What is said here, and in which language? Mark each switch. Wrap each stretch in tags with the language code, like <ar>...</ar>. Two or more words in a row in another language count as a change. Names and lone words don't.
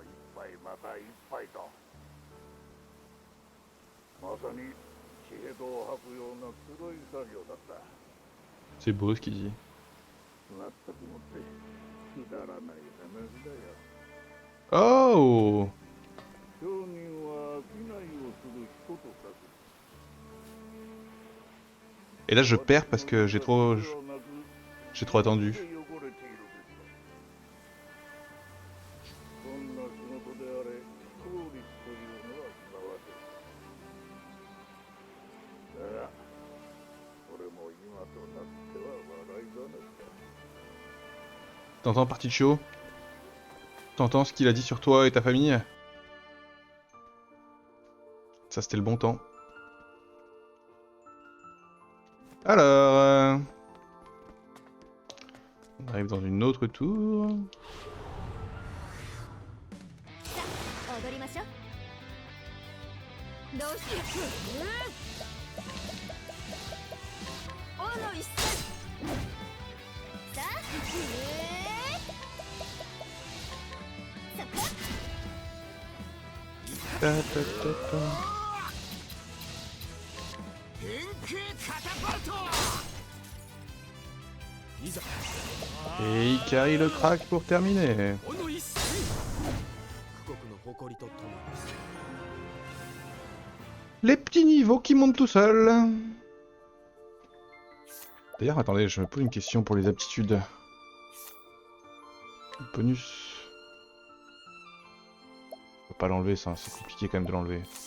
<ja>一杯また一杯と。まさに血へどを吐くような黒い作業だった。</ja> <fr>C'est beau ce qu'il dit.</fr> <ja>全くもってくだらない話だよ。 Oh! 商人は商いをする人とさ</ja> <fr>Et là je perds parce que j'ai trop attendu.</fr> <ja>汚れているべきだ。どんな仕事であれ、効率というのはすなわち。だが、それも今となっては笑い話だ。</ja> <fr>T'entends partie de show? T'entends ce qu'il a dit sur toi et ta famille? Ça c'était le bon temps. Alors... on arrive dans une autre tour.</fr> <ja>踊りましょう。どうしておの一戦さあそこ Ta, ta, ta, ta. 変形カタパルトいざ</ja> <fr>Et Ikari le crack pour terminer.</fr> <ja>この一戦富国の誇りとともに</ja> <fr>Les petits niveaux qui montent tout seuls. D'ailleurs, attendez, je me pose une question pour les aptitudes. Bonus. On peut pas l'enlever, ça, c'est compliqué quand même de l'enlever.</fr>